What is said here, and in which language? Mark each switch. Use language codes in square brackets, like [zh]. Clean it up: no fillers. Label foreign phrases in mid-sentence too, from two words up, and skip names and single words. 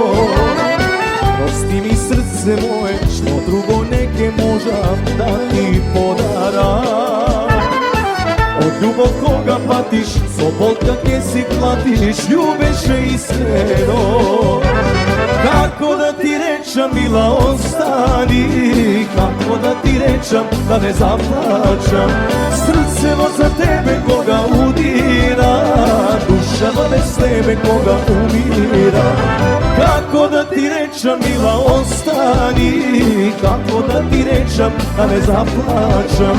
[mk] Прости ми срце моје, што друго не ке можам да ти подарам. Од љубов кога патиш, со болка ке си платиш, љубеше искрено. [sr] Kako da ti rečem, mila, ostani, kako da ti rečem, da ne zaplačam. [mk] Срцево за тебе кога удира, душава без тебе кога умира. [sr] Kako da ti rečem, mila, ostani, kako da ti rečem, da ne zaplačam.